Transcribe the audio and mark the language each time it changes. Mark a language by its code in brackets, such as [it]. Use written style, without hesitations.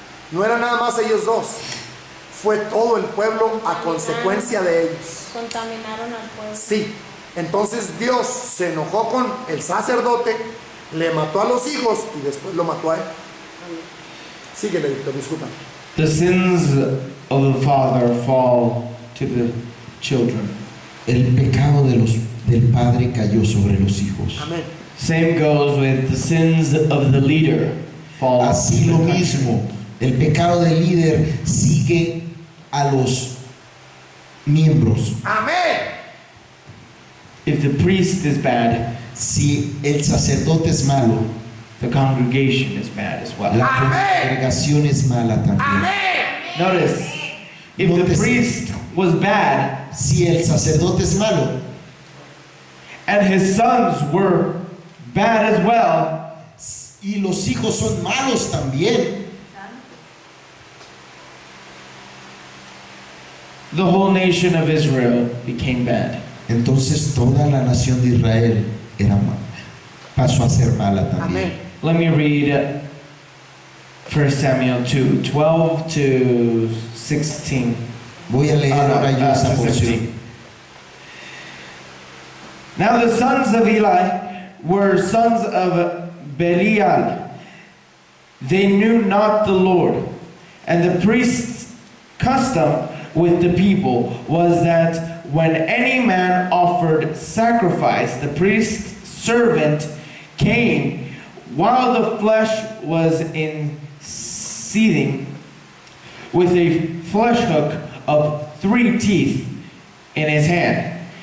[es] No eran nada más ellos 2, fue todo el pueblo a consecuencia de ellos. Contaminaron al pueblo. Sí, entonces Dios se enojó con el sacerdote, le mató a los hijos y después lo mató a él. Síguele, Víctor, disculpa. [en] The sins of the father fall to the children. [es] El pecado del padre cayó sobre los hijos. Amén. [en] Same goes with the sins of the leader fall [es] Así [en] to [es] lo [en] the country. [es] mismo, el pecado del líder sigue a los miembros. Amén. [en] If the priest is bad, [es] Si el sacerdote es malo, [en] the congregation is bad as well. [es] la congregación es mala también. Amén. [en] Notice, if the [es] Nótese. [en] priest was bad [es] Si el sacerdote es malo [en] and his sons were bad as well, [es] y los hijos son malos también, [en] the whole nation of Israel became bad. [es] entonces toda la nación de Israel era mala, pasó a ser mala también. Amén. [en] Let me read 1 Samuel 2, 12 to 16. [es] Voy a leer ahora yo esa porción. 17. [en] Now the sons of Eli were sons of Belial. They knew not the Lord. And the priest's custom with the people was that when any man offered sacrifice, the priest's servant came while the flesh was in seething with a flesh hook of 3 teeth in his hand.